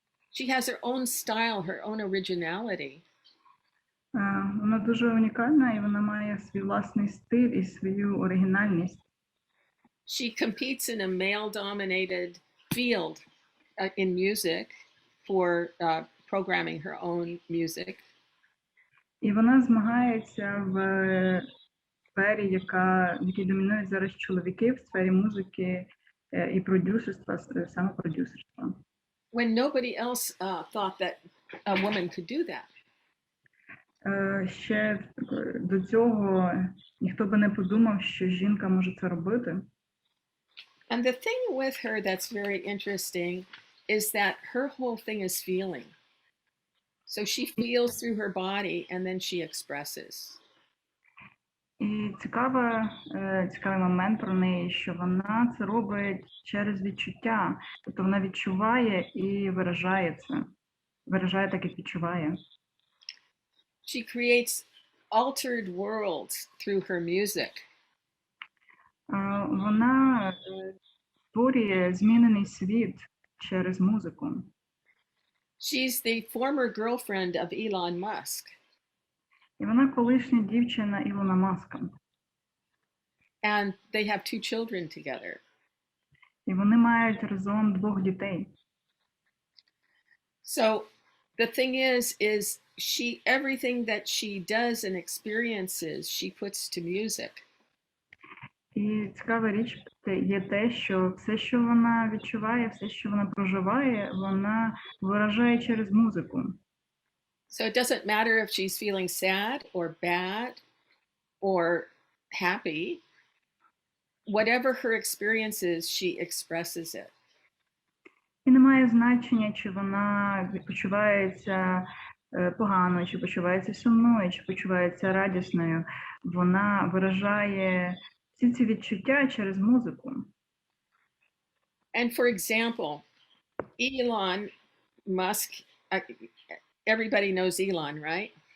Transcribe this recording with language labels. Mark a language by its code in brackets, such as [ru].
[en] She has her own style, her own originality. [uk] Вона дуже унікальна і вона має свій власний стиль і свою оригінальність. [en] She competes in a male-dominated field in music for programming her own music. [uk] І вона змагається в сфері, в якій домінують зараз чоловіки, в сфері музики і продюсерства, самопродюсерства. [en] When nobody else thought that a woman could do that. [uk] Ще до цього ніхто би не подумав, що жінка може це робити. [en] And the thing with her that's very interesting is that her whole thing is feeling. So she feels through her body and then she expresses. [uk] І цікавий момент про неї, що вона це робить через відчуття. Тобто вона відчуває і виражає це. Виражає так, як відчуває. [en] She creates altered worlds through her music. [uk] Вона створює змінений світ через музику. [en] She's the former girlfriend of Elon Musk. [uk] І вона колишня дівчина Ілона Маска. [en] And they have 2 children together. [uk] І вони мають разом 2 дітей. [en] So the thing is everything that she does and experiences, she puts to music. [uk] І цікава річ є те, що все, що вона відчуває, все, що вона проживає, вона виражає через музику. [en] So it doesn't matter if she's feeling sad or bad or happy. Whatever her experience is, she expresses it. [uk] І немає значення, чи вона почувається погано, чи почувається сумною, чи почувається радісною. Вона виражає всі ці відчуття через музику. [en] And for example, Elon Musk, everybody knows Elon, right?